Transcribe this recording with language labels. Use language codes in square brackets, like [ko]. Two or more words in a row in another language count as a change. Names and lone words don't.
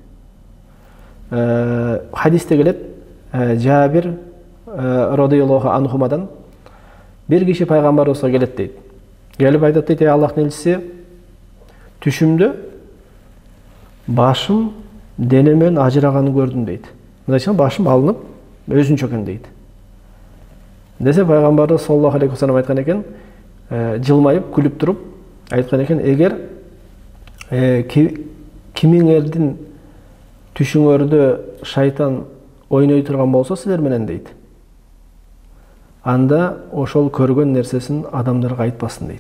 [ky] Хадисте келет, Жабир [ar] رضي الله عنهما [ky] бир киши пайгамбарыбызга келет дейт. Келип айтат дейт: Аллахтын элчиси, түшүмдө башым денемен ажыраганын көрдүм дейт. Мындайча башым алынып өзүнчө экен дейт. Десе пайгамбарыбыз [ar] صلى الله عليه وسلم [ky] айткан экен, жылмайып, күлүп туруп айткан экен: эгер кимиңердин түшүңөрдө шайтан ойной турган болсо силер менен дейт, анда ошол көргөн нерсесин адамдарга айтпасын дейт.